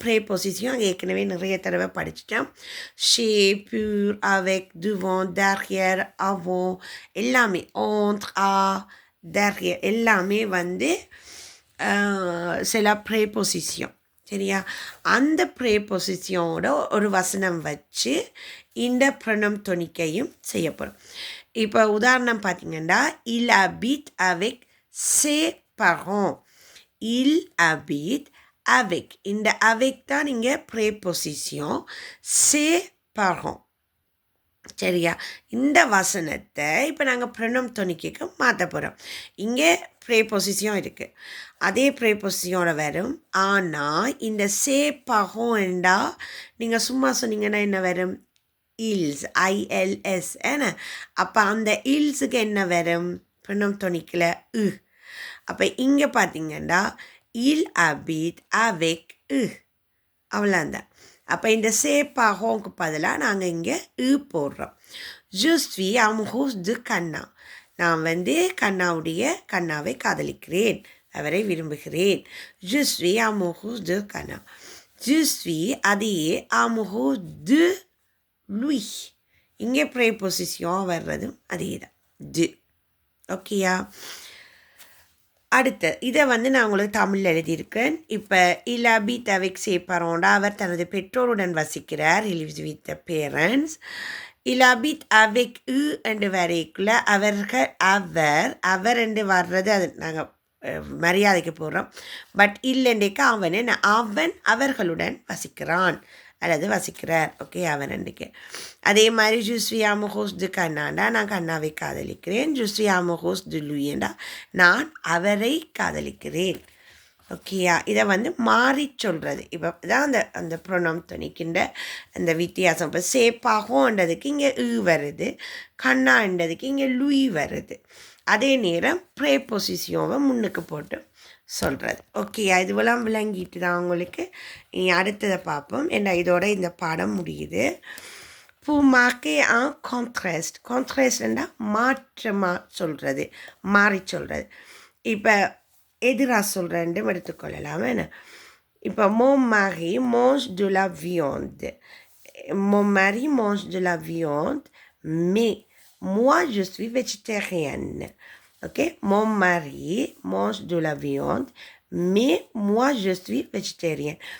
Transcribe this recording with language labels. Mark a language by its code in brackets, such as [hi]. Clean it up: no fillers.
[ta] ப்ரேபொசிஷன் ஏற்கனவே நிறைய தடவை படிச்சிட்டோம். ஷே, பியூர், அவெக், துவான், டர்யர், அவன், எல்லாமே ஆந்த்ர், ஆ, டர்யர் எல்லாமே வந்து சில ப்ரேபொசிஷன். சரியா, அந்த ப்ரேபொசிஷனோட ஒரு வசனம் வச்சு இந்த ப்ரொனோம் டொனிக்கையும் செய்ய போகிறோம். இப்போ உதாரணம் பார்த்தீங்கன்னா, [fr] il habite avec ses parents, [ta] il habite avec, இந்த avec தான் இங்கே ப்ரேபொசிஷன், ses parents. சரியா, இந்த வசனத்தை இப்போ நாங்கள் ப்ரொனோம் டொனிக்கு மாற்ற போகிறோம். இங்கே ப்ரேபொசிஷன் இருக்குது, அதே ப்ரேபொசிஷனோட வரும். ஆனால் இந்த சே பகம் என்றா நீங்கள் சும்மா சொன்னீங்கன்னா என்ன வரும், இல்ஸ், ஐஎல்எஸ் என்ன. அப்போ அந்த இல்ஸுக்கு என்ன வரும் ப்ரொனோம் டொனிக்கில் உ. அப்போ இங்கே பார்த்தீங்கன்னா [fr] il habite avec eux, [ta] அவ்வளோந்தான். அப்போ இந்த சே பகோங்க்கு பதிலாக நாங்கள் இங்கே உ போடுறோம். [fr] je suis amoureuse de [ta] கண்ணா, நான் வந்து கண்ணாவை காதலிக்கிறேன், அவரை விரும்புகிறேன். [fr] je suis amoureuse de கண்ணா. je suis [ta] அதையே [fr] amoureuse de lui, [ta] இங்கே ப்ரேபொசிஷன் வர்றதும் அதே தான், டு. ஓகேயா, அடுத்து இதை வந்து நான் உங்களுக்கு தமிழில் எழுதியிருக்கேன். இப்போ [fr] il habite avec ses parents, [ta] அவர் தனது பெற்றோருடன் வசிக்கிறார், [en] he lives with the parents. [fr] il habite avec eux [ta] என்று வரைக்குள்ள அவர்கள், அவர் என்று வர்றது அது நாங்கள் மரியாதைக்கு போடுறோம். பட் இல்லைண்டேக்கு அவன் அவர்களுடன் வசிக்கிறான் அல்லது வசிக்கிறார். ஓகே, அவன் அன்றைக்கு. அதே மாதிரி [fr] je suis amoureuse de [ta] கண்ணாண்டா நான் கண்ணாவை காதலிக்கிறேன். [fr] je suis amoureuse de lui [ta] என்றா நான் அவரை காதலிக்கிறேன். ஓகேயா, இதை வந்து மாறி சொல்கிறது. இப்போ தான் அந்த ப்ரொனோம் டொனிக்கின்ற அந்த வித்தியாசம். இப்போ சேப்பாகோன்றதுக்கு இங்கே உ வருது, கண்ணான்றதுக்கு இங்கே லுய் வருது. அதே நேரம் ப்ரேபொசிஷனை முன்னுக்கு போட்டு சொல்கிறது. ஓகேயா, இதுவெல்லாம் விளங்கிட்டு தான் உங்களுக்கு. இனி அடுத்ததை பார்ப்போம். ஏன்னா இதோட இந்த பாடம் முடியுது. [fr] pour marquer un contraste, [ta] contrasteண்டா மாற்றமாக சொல்கிறது, மாறி சொல்கிறது. இப்போ எதிராக சொல்கிறேன்னு எடுத்துக்கொள்ளலாம் என்ன. இப்போ [fr] mon mari mange de la viande, mon mari mange de la viande mais moi je suis végétarienne. Ok, mon mari mange de la viande mais moi je suis végétarien.